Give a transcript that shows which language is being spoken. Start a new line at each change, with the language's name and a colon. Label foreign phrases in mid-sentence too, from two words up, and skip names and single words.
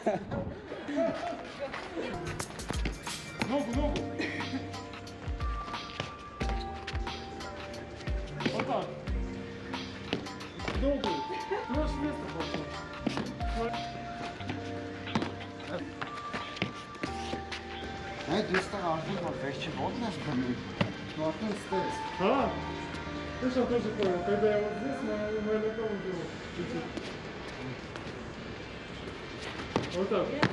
Russian: Ногу. Вот так. Ногу. Ты можешь место пошел.
Armenian: Այ դու ստեղ արդեն որ վերջի ոտն ես բնում։ Դու արդեն ստես։
Russian: А? Ты что, тоже понял, когда я вот здесь, на таком делу. Чуть-чуть. Вот так.